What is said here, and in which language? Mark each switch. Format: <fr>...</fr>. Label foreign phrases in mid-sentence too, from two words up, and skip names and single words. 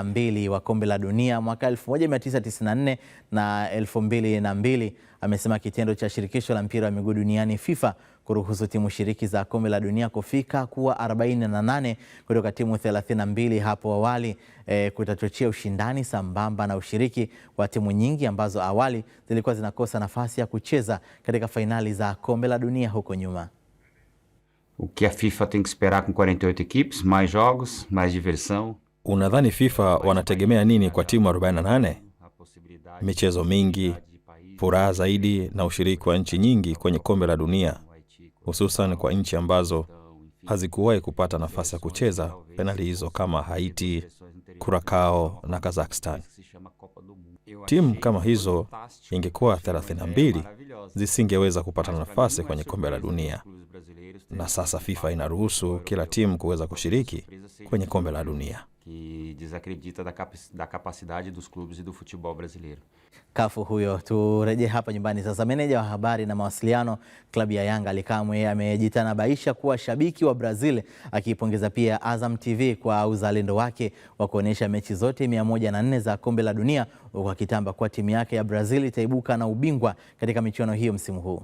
<sw>2 wa kombe la dunia mwaka 1994 na 2002 amesema kitendo cha shirikisho la mpira wa miguu duniani FIFA kuruhusu timu shiriki za kombe la dunia kufika kuwa 48 kutoka timu 32 hapo awali kutachochea ushindani sambamba na ushiriki wa timu nyingi ambazo awali zilikuwa zinakosa nafasi ya kucheza katika fainali za kombe la dunia huko nyuma.</sw> <pt>O que a FIFA tem que esperar com 48 equipes, mais jogos, mais diversão.</pt> <sw>Unadhani FIFA wanategemea nini kwa timu 48? Michezo mingi, furaha zaidi na ushiriki wa nchi nyingi kwenye kombe la dunia, hususan kwa nchi ambazo hazikuwahi kupata nafasi ya kucheza penali hizo kama Haiti, Curacao na Kazakhstan. Timu kama hizo ingekuwa 32 zisingeweza kupata nafasi kwenye kombe la dunia. Na sasa FIFA inaruhusu kila timu kuweza kushiriki kwenye kombe la dunia.</sw> <pt>Que desacredita da capacidade dos clubes e do futebol brasileiro.</pt> <sw>Cafu huyo. Turejee hapa nyumbani sasa. Meneja wa habari na mawasiliano klabu ya Yanga Ally Kamwe amejitanabaisha kuwa shabiki wa Brazil, akipongeza pia Azam TV kwa uzalendo wake wa kuonyesha mechi zote 104 za kombe la dunia, huku akitamba kwa timu yake ya Brazil itaibuka na ubingwa katika michuano hiyo msimu huu.</sw>